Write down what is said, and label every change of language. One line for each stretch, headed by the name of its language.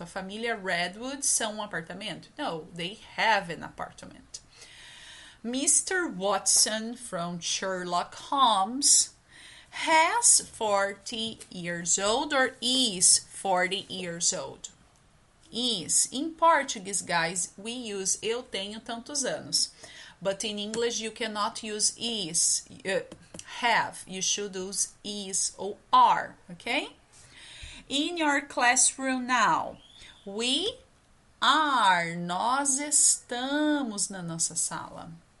Portuguese: A família Redwood são apartamento.
English: No, they have an apartment. Mr. Watson from Sherlock Holmes has 40 years old, or is 40 years old. Is. In Portuguese, guys, we use
Portuguese: eu tenho tantos anos.
English: But in English, you cannot use is, have. You should use is or are, okay? In your classroom now, we are.
Portuguese: Nós estamos na nossa sala.